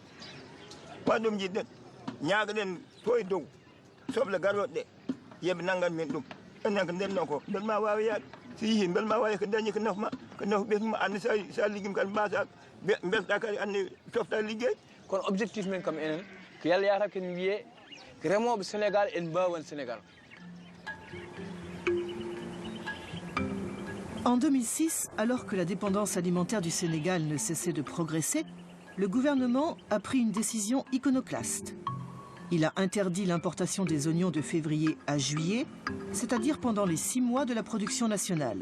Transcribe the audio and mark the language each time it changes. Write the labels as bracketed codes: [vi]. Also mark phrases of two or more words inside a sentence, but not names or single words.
[ff] ɗum jiɗɗen ñaagaɗen to e dow soble garoɗe ɗe yeɓe nanggan men ɗum enen ko ndenno ko bel ma wawi yaade so yeehi bel ma wawi ko dañi ko nafma ɓesma andi sa liggima kadi mbasa belɗa kadi andi tofta liggey kono objectif men kam enen ko yalla yata ken wiye ko remoɓe Sénégal en mbawan Sénégal. [fr] En 2006, alors que la dépendance alimentaire du Sénégal ne cessait de progresser, le gouvernement a pris une décision iconoclaste. Il a interdit l'importation des oignons de février à juillet, c'est-à-dire pendant les 6 mois de la production nationale.